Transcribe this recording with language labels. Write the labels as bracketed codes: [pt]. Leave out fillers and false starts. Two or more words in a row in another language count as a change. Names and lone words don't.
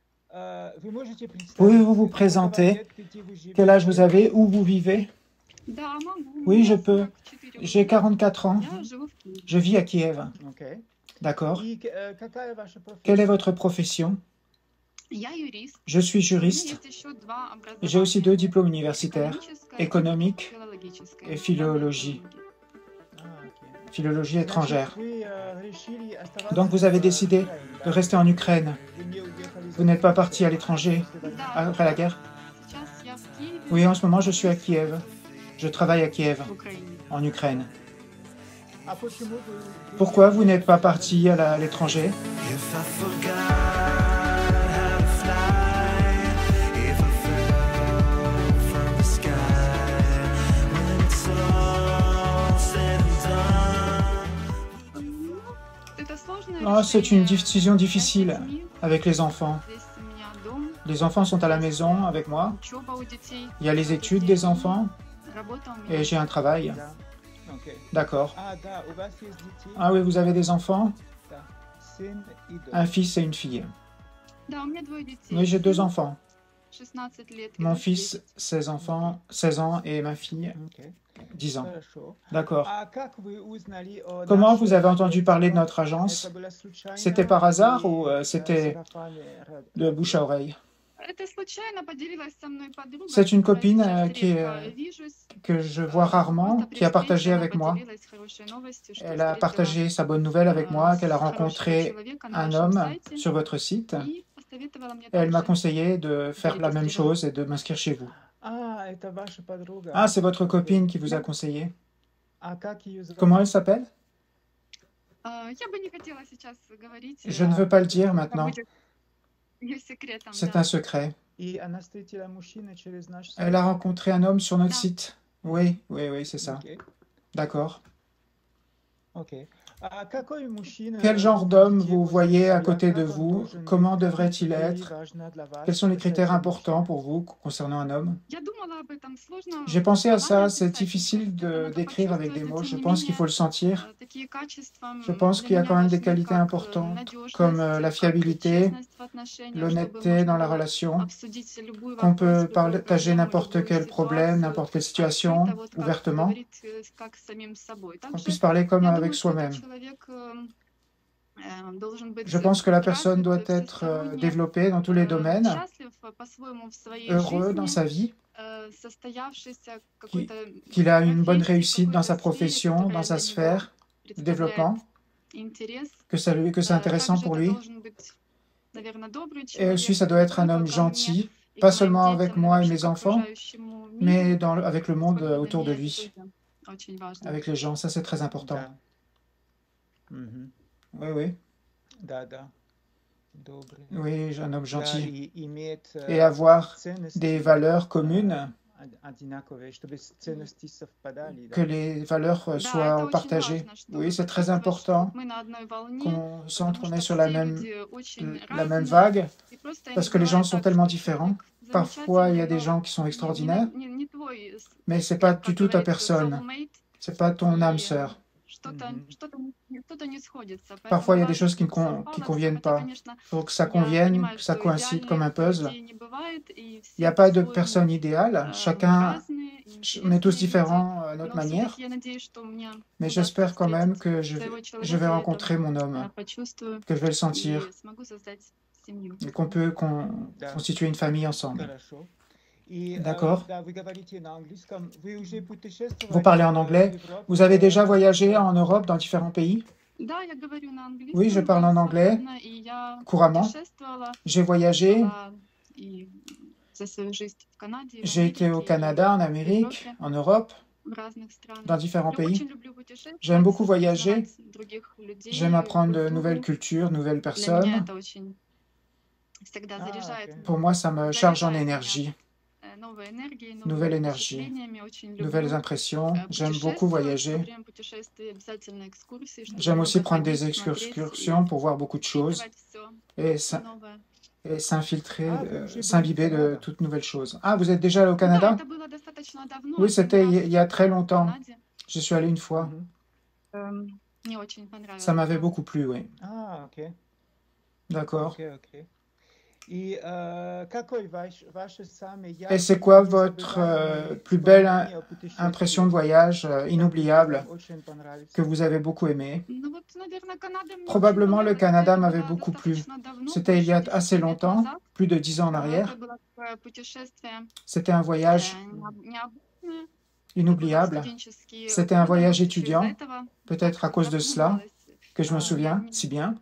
[fr] Pouvez-vous vous présenter? Quel âge vous avez? Où vous vivez? [ru] Да, могу. [fr] Oui, [ru] Мне [fr] je peux. 44 J'ai [ru] года. [fr] 44 ans. [ru] Я живу в Киеве. [fr] Je vis à Kiev. D'accord. Quelle est votre profession? [ru] Я юрист. [fr] Je suis [ru] У меня [fr] juriste. [ru] есть еще два [fr] J'ai aussi [ru] образования. [fr] 2 diplômes universitaires, [ru] Экономическое [fr] économique [ru] и филологическое. [fr] et [ru] Международные [fr] philologie, [ru] отношения. [fr] philologie étrangère. Donc vous avez décidé de rester en Ukraine. Vous n'êtes pas parti à l'étranger [ru] Да, [fr] après la guerre? [ru] сейчас я в Киеве, [fr] Oui, en ce moment je suis à Kiev. Je travaille à Kiev, [ru] в Украине. [fr] en Ukraine. Pourquoi vous n'êtes pas parti à l'étranger? [en] If I forgot how to fly, if I fell from the sky, when it's all said and done. [ru] Это сложное [fr] Oh, c'est une [ru] решение. [fr] décision [ru] Я с [fr] difficile [ru] детьми. [fr] avec les enfants. [ru] Здесь у меня дом, [fr] Les enfants sont à la maison avec moi. [ru] учеба у детей, [fr] Il y a les études des enfants [ru] работа у меня. [fr] et j'ai un travail. D'accord. Ah oui, vous avez des enfants? Un fils et une fille. [ru] Да, у меня двое детей. [fr] Oui, j'ai 2 [ru] Сын [fr] enfants. [ru] 16 лет и [fr] Mon [ru] дочь [fr] fils, [ru] 10. [fr] 16 ans et ma fille, 10 ans. D'accord. Comment Comment vous avez entendu parler de notre agence? C'était par hasard ou c'était de bouche à oreille? [ru] Это случайно поделилась со мной подруга, [fr] C'est une [ru] с которой [fr] copine [ru] сейчас [fr] qui [ru] редко вижусь. [fr] que je vois rarement, [ru] Просто [fr] qui a [ru] при [fr] partagé [ru] встрече она [fr] avec moi. [ru] поделилась хорошей новостью, что [fr] Elle a [ru] встретила [fr] partagé sa bonne nouvelle avec moi, qu'elle a [ru] хорошего [fr] rencontré [ru] человека на [fr] un [ru] вашем [fr] homme [ru] сайте [fr] sur votre site. [ru] и посоветовала мне [fr] Et elle m'a [ru] также. [fr] conseillé de faire la même chose et de m'inscrire chez vous. [ru] Ah, это ваша подруга. [fr] Ah, c'est votre copine qui vous a conseillé. [ru] А как ее зовут? [fr] Comment elle s'appelle? [ru] Я бы не хотела сейчас говорить. [fr] Je ne veux pas le dire maintenant. [ru] будет её секретом, [fr] C'est [ru] да. [fr] un secret. [ru] И она встретила мужчину через наш сайт. [fr] Elle a rencontré un homme sur notre [ru] Да. [fr] site. Oui, oui, oui, c'est ça. [ru] Окей, [fr] D'accord. [ru] окей. А какой мужчина [fr] Quel genre d'homme [ru] видите [fr] vous [ru] возле [fr] voyez à [ru] себя? [fr] côté de [ru] Как он [fr] vous? [ru] должен [fr] Comment [ru] быть? [fr] devrait-il [ru] Какие [fr] être? [ru] важны для вас [fr] Quels sont les critères [ru] касательно [fr] importants [ru] мужчины? [fr] pour vous concernant un homme? [ru] Я думала об этом, сложно [fr] J'ai pensé à ça, [ru] словами [fr] c'est [ru] описать, [fr] difficile [ru] просто [fr] de [ru] надо [fr] d'écrire avec des [ru] почувствовать, [fr] mots. [ru] но [fr] Je [ru] тем не [fr] pense qu'il [ru] менее, [fr] faut le sentir. [ru] такие качества [fr] Je pense [ru] для [fr] qu'il y a [ru] меня [fr] quand même des [ru] важны, [fr] qualités [ru] как [fr] importantes, comme [ru] надежность, [fr] la [ru] как [fr] fiabilité, [ru] честность в отношениях, чтобы [fr] l'honnêteté dans [ru] можно [fr] la [ru] было [fr] relation, [ru] обсудить любой [fr] qu'on [ru] вопрос, [fr] peut [ru] любую [fr] partager [ru] проблему, [fr] n'importe [ru] любую [fr] quel problème, [ru] ситуацию [fr] n'importe quelle [ru] открыто, [fr] situation, [ru] вот как [fr] ouvertement, [ru] говорить, как с самим собой. [fr] qu'on [ru] Также [fr] puisse parler comme [ru] я [fr] avec [ru] думаю, что этот [fr] soi-même. [ru] человек должен быть [fr] Je pense que la personne [ru] развит [fr] doit être [ru] всесторонне, [fr] développée dans tous les domaines, [ru] счастлив по-своему в своей [fr] heureux dans [ru] жизни, [fr] sa vie, [ru] состоявшийся [fr] qu'il [ru] какой-то [fr] qu'il a une bonne [ru] профессии, в [fr] réussite dans [ru] какой-то [fr] sa [ru] сфере, [fr] profession, dans [ru] которая [fr] sa [ru] для него [fr] sphère de [ru] представляет [fr] développement, [ru] интерес. [fr] que c'est intéressant [ru] Также [fr] pour [ru] это [fr] lui. [ru] должен быть, наверное, добрый [fr] Et aussi, [ru] человек [fr] ça doit [ru] не [fr] être un [ru] только [fr] homme [ru] ко мне [fr] gentil, [ru] и [fr] pas [ru] к моим [fr] seulement avec [ru] детям, но [fr] moi et [ru] вообще [fr] mes [ru] к [fr] enfants, [ru] окружающему миру. [fr] mais avec le monde [ru] Сколько для [fr] autour de [ru] меня это [fr] lui, [ru] тоже очень важно. [fr] avec les gens. Ça, c'est très important. [ru] Да. Мгм. [fr] Oui, oui, [ru] Да, да. Добрый. [fr] oui, un homme [ru] Да, [fr] gentil. [ru] и иметь [fr] Et avoir [ru] ценности [fr] des valeurs communes, [ru] одинаковые, чтобы ценности совпадали. [fr] que [ru] Да. [fr] les valeurs [ru] Да, это [fr] soient [ru] очень [fr] partagées. [ru] важно, что [fr] Oui, c'est très [ru] почувствовать, что [fr] important [ru] вот мы на одной волне, [fr] qu'on sente [ru] потому [fr] qu'on est [ru] что [fr] sur la [ru] все [fr] même, [ru] люди очень [fr] la même [ru] разные, [fr] vague, [ru] и просто [fr] parce [ru] не [fr] que les gens [ru] бывает [fr] sont [ru] так, [fr] tellement [ru] что [fr] différents. [ru] человек [fr] Parfois, il y a [ru] замечательный, [fr] des [ru] но [fr] gens qui sont extraordinaires, [ru] не твой, [fr] mais c'est pas du [ru] как [fr] tout ta [ru] говорится, [fr] personne. [ru] soulmate, [fr] C'est pas ton âme [ru] и [fr] sœur. [ru] что-то Мгм. что-то не сходится. [fr] Parfois, [ru] Поэтому [fr] il y a des [ru] важно, [fr] choses qui [ru] чтобы [fr] qui [ru] совпало все. [fr] conviennent [ru] Хотя, [fr] pas. [ru] конечно, [fr] Il faut que ça [ru] я [fr] convienne, [ru] понимаю, [fr] que ça [ru] что [fr] coïncide comme un [ru] идеальных [fr] puzzle. [ru] людей не бывает, и [fr] Il n'y a [ru] все [fr] pas de [ru] по-своему [fr] personne idéale. [ru] мы [fr] Chacun, [ru] разные, [fr] on est tous [ru] интересные люди. [fr] différents à notre [ru] Но [fr] manière. [ru] все-таки я надеюсь, что мне [fr] Mais [ru] удастся [fr] j'espère quand même [ru] встретить [fr] que [ru] своего [fr] je vais [ru] человека, я это [fr] rencontrer mon homme, [ru] почувствую [fr] que je vais le sentir, [ru] и смогу создать семью. [fr] et qu'on peut [ru] Да. [fr] constituer une famille ensemble. [ru] Хорошо. И [fr] D'accord? [ru] да, вы говорите на английском. Вы уже путешествовали [fr] Vous parlez en [ru] в [fr] anglais. [ru] Европе, [fr] Vous avez déjà [ru] в [fr] voyagé [ru] разных [fr] en Europe, dans différents pays? [ru] Да, я говорю на [fr] Oui, je [ru] английском [fr] parle en anglais [ru] свободно, и я [fr] couramment. [ru] путешествовала, [fr] J'ai voyagé, [ru] была и за свою жизнь в Канаде, и в [fr] j'ai été au [ru] Америке, [fr] Canada, en [ru] и в [fr] Amérique, [ru] Европе, [fr] en Europe, [ru] в разных странах. [fr] dans différents [ru] Я [fr] pays. [ru] очень люблю [fr] J'aime [ru] путешествовать, [fr] beaucoup voyager, [ru] узнавать других людей, [fr] j'aime apprendre de nouvelles [ru] культуру. [fr] cultures, nouvelles [ru] Для меня [fr] personnes. [ru] это очень всегда А, заряжает, окей. [fr] Pour moi, ça me charge en [ru] заряжает меня [fr] énergie, [ru] новой энергией, [fr] nouvelle [ru] новыми [fr] énergie, [ru] впечатлениями. Очень [fr] nouvelles [ru] люблю [fr] impressions. J'aime beaucoup [ru] путешествовать. Во [fr] voyager. [ru] время путешествий обязательно экскурсии, чтобы [fr] J'aime aussi [ru] много [fr] prendre des [ru] ходить, смотреть [fr] excursions pour voir beaucoup de [ru] и [fr] choses [ru] впитывать все [fr] et [ru] новое. [fr] s'infiltrer, Ah, vous aussi, s'imbiber de Canada. toutes nouvelles choses. Ah, vous êtes déjà allé au [ru] Да, [fr] Canada? [ru] это было достаточно давно, [fr] Oui, [ru] один [fr] c'était [ru] раз [fr] il y a très [ru] в [fr] longtemps. [ru] Канаде. [fr] Je suis allé une fois. [ru] Мгм. Мне очень [fr] Ça [ru] понравилось [fr] m'avait [ru] там. [fr] beaucoup plu, oui. Ah, ok. D'accord. [ru] Ok, ok. И какой ваше самый [fr] Et [ru] яркий, [fr] c'est quoi votre [ru] незабываемый [fr] plus belle [ru] воспоминание о [fr] impression de [ru] путешествии, [fr] voyage [ru] который [fr] inoubliable [ru] вам очень понравился? [fr] que vous avez beaucoup aimé? [ru] Ну вот, наверное, Канада мне очень [fr] Probablement le [ru] понравилась. [fr] Canada [ru] Это [fr] m'avait [ru] было [fr] beaucoup plu. [ru] достаточно давно, [fr] C'était il y a [ru] больше [fr] assez [ru] 10 лет [fr] longtemps, [ru] назад. [fr] plus de 10 ans en arrière. [ru] Это было такое путешествие [fr] C'était un voyage [ru] необычное. [fr] inoubliable. C'était un voyage étudiant, peut-être à cause de cela que je me souviens si bien.